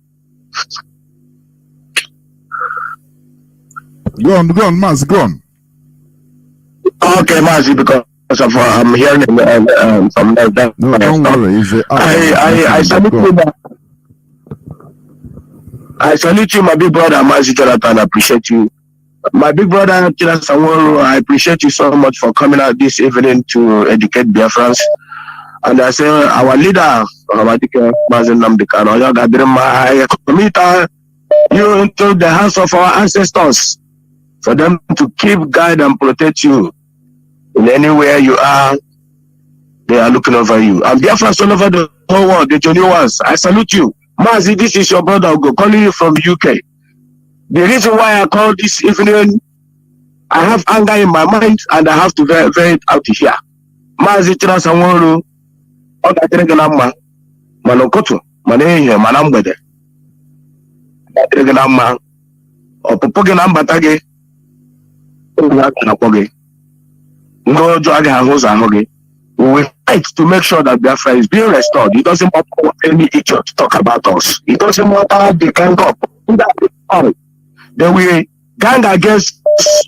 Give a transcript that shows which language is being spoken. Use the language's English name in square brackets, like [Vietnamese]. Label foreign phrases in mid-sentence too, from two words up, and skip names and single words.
[English] Go on, Mazi, go on. Okay, Mazi, because of I'm hearing from that. No, don't worry. I salute you. I salute you, my big brother, Mazi Jonathan. I appreciate you. My big brother, chinasa, nworu, I appreciate you so much for coming out this evening to educate Biafrans. And I say, our leader, Mazi Nnamdi Kanu, I commit you into the hands of our ancestors for them to keep, guide, and protect you. In anywhere you are, they are looking over you. And Biafrans all over the whole world, the Johnny ones, I salute you. Mazi, this is your brother, I'll go calling you from UK. the reason why I call this evening, I have anger in my mind and I have to vent it out here. [Igbo] Mazi chinasa nworu, ọ ga-adịrị gị na mma, mana ụtụtụ, mana ehihie, mana mgbede. Ga-adịrị gị na mma, ọpụpụ gị na mbata gị, [English] we will fight to make sure that Biafra is being restored. It doesn't matter what any idiot talk about us. It doesn't matter the gang up. Then we gang against us.